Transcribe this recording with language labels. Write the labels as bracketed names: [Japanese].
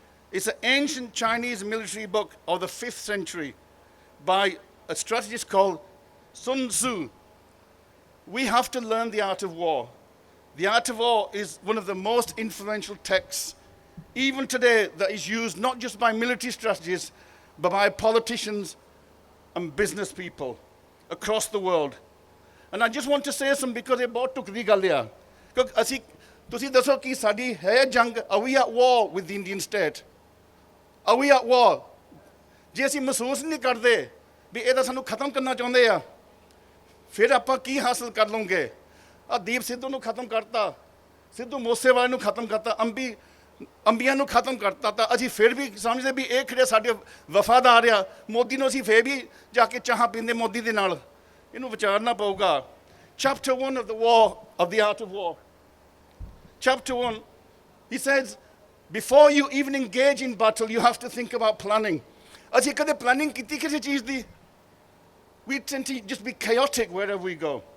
[English] It's an ancient Chinese military book of the 5th century by a strategist called Sun Tzu. We have to learn the art of war. The Art of War is one of the most influential texts, even today, that is used not just by military strategists, but by politicians and business people across the world. And I just want to say some, because [Punjabi] ਇਹ ਬਹੁਤ ਟੁਕਦੀ ਗੱਲ ਆ, ਕਿਉਂਕਿ ਤੁਸੀਂ ਦੱਸੋ ਕਿ ਸਾਡੀ ਹੈ ਜੰਗ? [English] Are we at war with the Indian state? Are we at war? [Punjabi] ਜੇ ਅਸੀਂ ਮਹਿਸੂਸ ਨਹੀਂ ਕਰਦੇ ਵੀ ਇਹ ਤਾਂ ਸਾਨੂੰ ਖਤਮ ਕਰਨਾ ਚਾਹੁੰਦੇ ਆ, ਫਿਰ ਆਪਾਂ ਕੀ ਹਾਸਲ ਕਰ ਲਵਾਂਗੇ? ਦੀਪ ਸਿੱਧੂ ਨੂੰ ਖਤਮ ਕਰਤਾ, ਸਿੱਧੂ ਮੂਸੇਵਾਲੇ ਨੂੰ ਖਤਮ ਕਰਤਾ, ਅੰਬੀਆਂ ਨੂੰ ਖਤਮ ਕਰਤਾ, ਤਾਂ ਅਸੀਂ ਫਿਰ ਵੀ ਸਮਝਦੇ ਵੀ ਇਹ ਖੜੇ ਸਾਡੇ ਵਫਾਦਾਰ ਆ। ਮੋਦੀ ਨੂੰ ਅਸੀਂ ਫਿਰ ਵੀ ਜਾ ਕੇ ਚਾਹ ਪੀਂਦੇ ਮੋਦੀ ਦੇ ਨਾਲ। ਇਹਨੂੰ ਵਿਚਾਰਨਾ ਪਊਗਾ। [English] Chapter 1 of the war, of the art of war. Chapter 1, he says, before you even engage in battle, you have to think about planning. [Punjabi] ਅਸੀਂ ਕਦੇ ਪਲਾਨਿੰਗ ਕੀਤੀ ਕਿਸੇ ਚੀਜ਼ ਦੀ? [English] We tend to just be chaotic wherever we go.